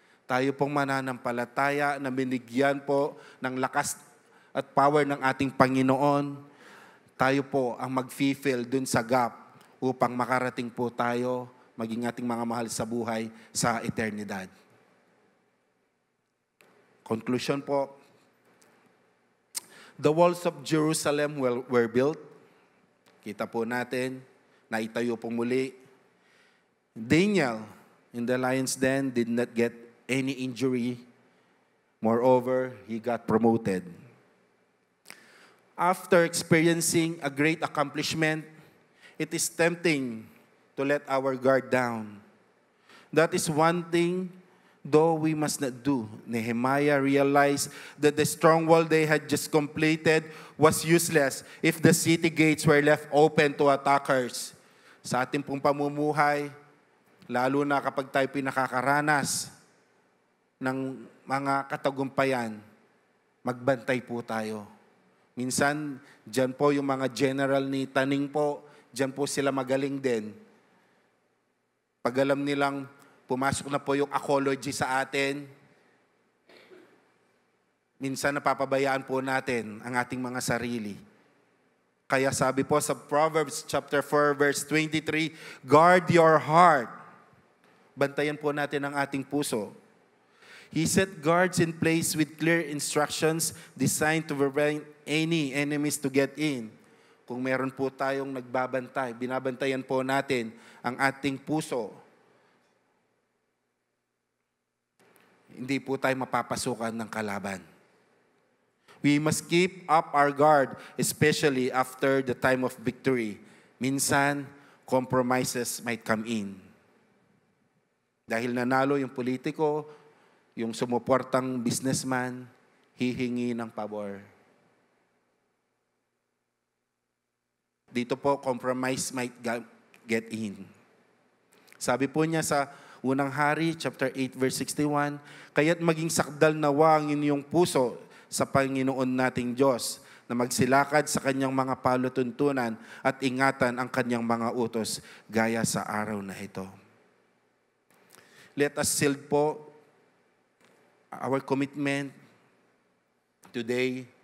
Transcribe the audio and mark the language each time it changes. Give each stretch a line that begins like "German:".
Filipino: Tayo pong mananampalataya na binigyan po ng lakas at power ng ating Panginoon. tayo po ang mag-fulfill dun sa gap upang makarating po tayo, maging ating mga mahal sa buhay, sa eternidad.
English: Conclusion po, the walls of Jerusalem were built.
Filipino: Kita po natin, naitayo po muli.
English: Daniel in the lion's den did not get any injury. Moreover, he got promoted. After experiencing a great accomplishment, it is tempting to let our guard down. That is one thing, though, we must not do. Nehemiah realized that the strong wall they had just completed was useless if the city gates were left open to attackers.
Filipino: Sa ating pong pamumuhay, lalo na kapag tayo pinakakaranas ng mga katagumpayan, magbantay po tayo. Minsan, dyan po yung mga general ni Taning po, dyan po sila magaling din. Pag alam nilang pumasok na po yung apology sa atin, minsan napapabayaan po natin ang ating mga sarili. Kaya sabi po sa Proverbs chapter 4 verse 23,
English: guard your heart.
Filipino: Bantayan po natin ang ating puso.
English: He set guards in place with clear instructions designed to prevent any enemies to get in.
Filipino: Kung meron po tayong nagbabantay, binabantayan po natin ang ating puso. Hindi po tayo mapapasukan ng kalaban.
English: We must keep up our guard, especially after the time of victory.
Filipino: Minsan,
English: compromises might come in.
Filipino: Dahil nanalo yung politiko, yung sumuportang businessman, hihingi ng pabor. Dito po,
English: compromise might get in.
Filipino: Sabi po niya sa Unang Hari, chapter 8, verse 61, kaya't maging sakdal nawa ang inyong puso sa Panginoon nating Diyos, na magsilakad sa kanyang mga palutuntunan at ingatan ang kanyang mga utos gaya sa araw na ito.
English: Let us seal
Filipino: po
English: our commitment today.